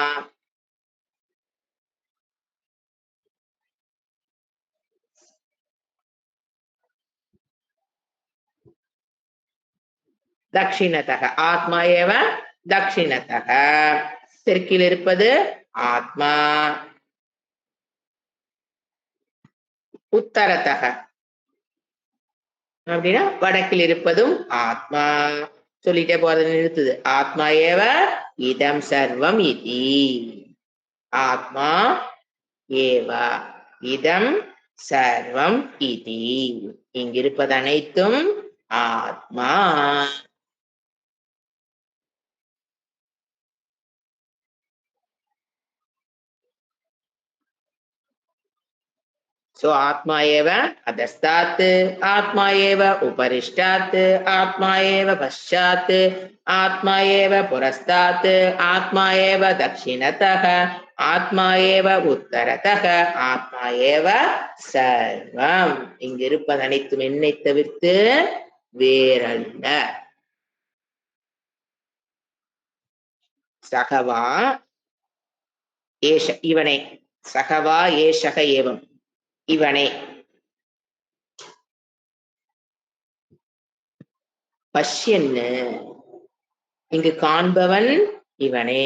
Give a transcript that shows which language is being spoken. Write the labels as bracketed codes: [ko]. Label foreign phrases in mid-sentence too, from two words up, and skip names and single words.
[sa] दक्षिणतः आत्मा एव दक्षिणतः. [ta] தெற்கில் இருப்பது ஆத்மா. உத்தரதக அப்படின்னா வடக்கில் இருப்பதும் ஆத்மா. சொல்லிட்டே போறது நிறுத்துது. [sa] आत्मा एव इदं सर्वम् इति. आत्मा एव इदं सर्वम् इति. [ta] இங்கிருப்பது அனைத்தும் ஆத்மா. [sa] So आत्मा एव अधस्तात्, आत्मा एव उपरिष्टात्, आत्मा एव पश्चात्, आत्मा एव पुरस्तात्, आत्मा एव दक्षिणतः, आत्मा एव उत्तरतः, आत्मा एव सर्वम्. [ta] இங்கு இருப்பது அனைத்தும் என்னை தவிர்த்து வேறல்ல. [sa] स वा एष [ta] இவனே, [sa] स वा एषः एवम् [ta] இவனே, பஷ்யன்னு இங்கு காண்பவன் இவனே.